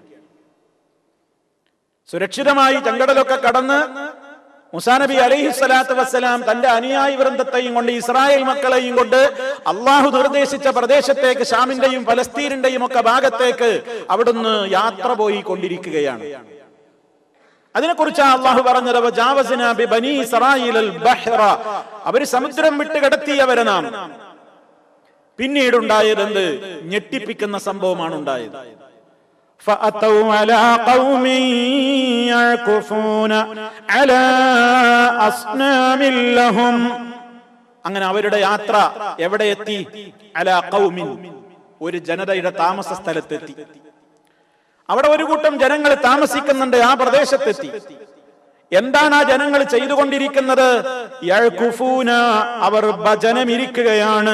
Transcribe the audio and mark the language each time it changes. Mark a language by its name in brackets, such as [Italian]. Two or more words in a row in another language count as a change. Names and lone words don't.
[Malayalam] സുരക്ഷിതമായി ചെങ്കടലൊക്കെ കടന്ന് മൂസാ നബി [Arabic] عليه الصلاة والسلام [Malayalam] തന്റെ അനുയായി വൃന്ദത്തെയും കൊണ്ട്, ഇസ്രായേൽ മക്കളെയും കൊണ്ട് അള്ളാഹു നിർദ്ദേശിച്ച പ്രദേശത്തേക്ക്, ഷാമിന്റെയും ഫലസ്തീനിന്റെയും ഒക്കെ ഭാഗത്തേക്ക് അവിടുന്ന് യാത്ര പോയി കൊണ്ടിരിക്കുകയാണ്. അതിനെക്കുറിച്ച് അള്ളാഹു പറഞ്ഞത് [Arabic] وجاوزنا ببني إسرائيل البحر, [Malayalam] അവര് സമുദ്രം വിട്ട് കടത്തിയവരെ നാം. പിന്നീടുണ്ടായത് എന്ത്? ഞെട്ടിപ്പിക്കുന്ന സംഭവമാണ് ഉണ്ടായത്. [Arabic] فأتوا على قوم يعكفون على أصنام لهم. [Malayalam] അങ്ങനെ അവരുടെ യാത്ര എവിടെ എത്തി? [Arabic] على قوم, [Malayalam] ഒരു ജനതയുടെ താമസ സ്ഥലത്തെത്തി. അവിടെ ഒരു കൂട്ടം ജനങ്ങൾ താമസിക്കുന്നുണ്ട്. ആ പ്രദേശത്തെത്തി. എന്താണ് ആ ജനങ്ങൾ ചെയ്തുകൊണ്ടിരിക്കുന്നത്? യഅ്കുഫൂന, അവർ ഭജനമിരിക്കുകയാണ്.